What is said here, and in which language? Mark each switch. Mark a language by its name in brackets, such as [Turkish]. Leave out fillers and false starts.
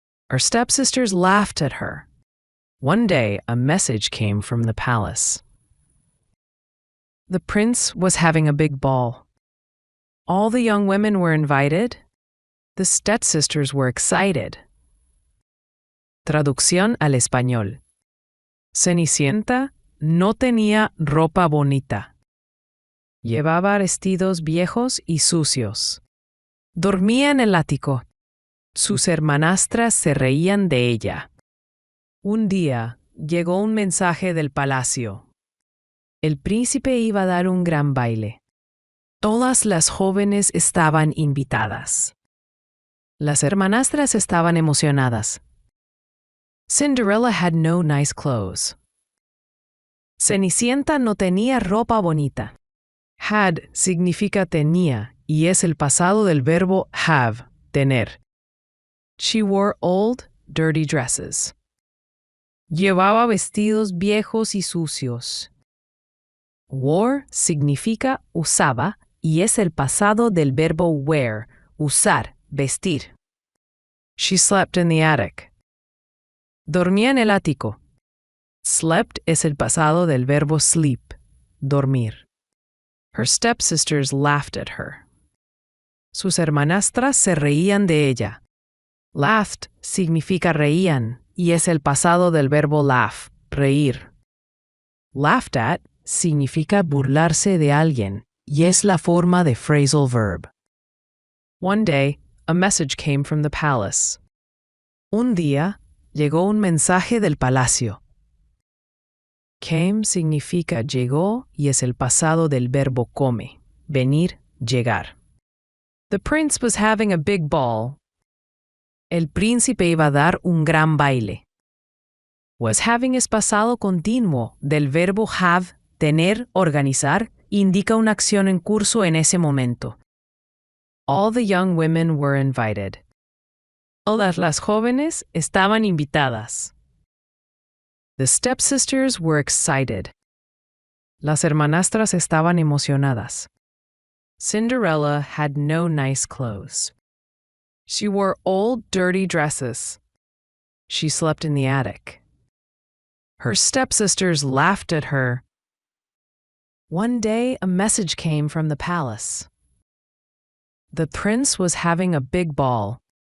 [English] Her stepsisters laughed at her. One day, a message came from the palace. The prince was having a big ball. All the young women were invited. The stepsisters were excited. [Spanish] Traducción al español. Cenicienta no tenía ropa bonita. Llevaba vestidos viejos y sucios. Dormía en el ático. Sus hermanastras se reían de ella. Un día llegó un mensaje del palacio. El príncipe iba a dar un gran baile. Todas las jóvenes estaban invitadas. Las hermanastras estaban emocionadas. [English] Cinderella had no nice clothes. [Spanish] Cenicienta no tenía ropa bonita. Had significa tenía y es el pasado del verbo have, tener. [English] She wore old, dirty dresses. [Spanish] Llevaba vestidos viejos y sucios. Wore significa usaba y es el pasado del verbo wear, usar, vestir. [English] She slept in the attic. [Spanish] Dormía en el ático. Slept es el pasado del verbo sleep, dormir. [English] Her stepsisters laughed at her. [Spanish] Sus hermanastras se reían de ella. Laughed significa reían y es el pasado del verbo laugh, reír. Laughed at significa burlarse de alguien y es la forma de phrasal verb. [English] One day, a message came from the palace. [Spanish] Un día, llegó un mensaje del palacio. Came significa llegó y es el pasado del verbo come, venir, llegar. [English] The prince was having a big ball. [Spanish] El príncipe iba a dar un gran baile. Was having es pasado continuo del verbo have, tener, organizar, indica una acción en curso en ese momento. [English] All the young women were invited. [Spanish] Todas las jóvenes estaban invitadas. [English] The stepsisters were excited. [Spanish] Las hermanastras estaban emocionadas. [English] Cinderella had no nice clothes. She wore old, dirty dresses. She slept in the attic. Her stepsisters laughed at her. One day, a message came from the palace. The prince was having a big ball.